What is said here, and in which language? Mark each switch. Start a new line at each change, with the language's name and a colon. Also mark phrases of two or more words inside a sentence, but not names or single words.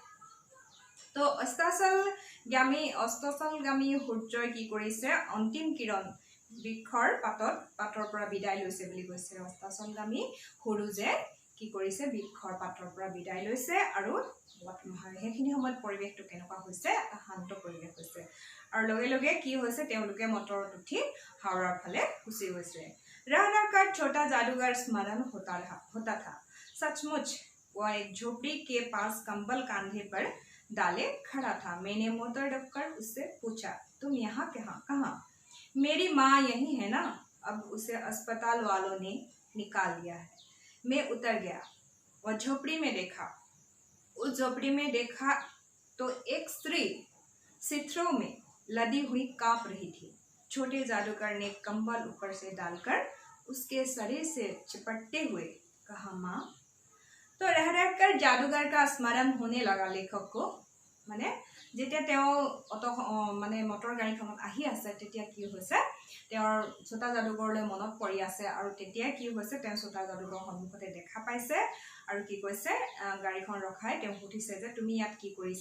Assamese: তো অস্তাচলগামী সূৰ্যই কি কৰিছে, অন্তিম কিৰণ বৃক্ষৰ পাতৰ পৰা বিদায় লৈছে বুলি কৈছে। অস্তাচলগামী সূৰ্যে কি কৰিছে, বৃক্ষৰ পাতৰ পৰা বিদায় লৈছে আৰু সেইখিনি সময়ত পৰিৱেশটো কেনেকুৱা হৈছে, এটা শান্ত পৰিৱেশ হৈছে। আৰু লগে লগে কি হৈছে, তেওঁলোকে মটৰত উঠি হাওড়াৰ ফালে গুচি গৈছে।
Hindi: रहना का छोटा जादूगर स्मरण होता था। सचमुच वह एक झोपड़ी के पास कंबल कांधे पर डाले खड़ा था। मैंने मोटर डबकर उससे पूछा, तुम यहाँ कहाँ? मेरी माँ यही है ना? अब उसे अस्पताल वालों ने निकाल दिया है। मैं उतर गया। वह झोपड़ी में देखा। उस झोपड़ी में देखा तो एक स्त्री सिथरों में लदी हुई कांप रही थी। छोटे जादूगर ने कंबल ऊपर से डालकर उसके शरीर से चिपटते हुए कहा, माँ। तो रह रहकर जादूगर का स्मरण होने लगा लेखक को।
Assamese: মানে যেতিয়া তেওঁ মানে মটৰ গাড়ীখনত আহি আছে, তেতিয়া কি হৈছে, তেওঁৰ ছোটা যাদুগৰলৈ মনত পৰি আছে। আৰু তেতিয়া কি হৈছে, তেওঁ ছোটা যাদুগৰৰ সন্মুখতে দেখা পাইছে আৰু কি কৈছে, গাড়ীখন ৰখাই তেওঁ সুধিছে যে তুমি ইয়াত কি কৰিছা।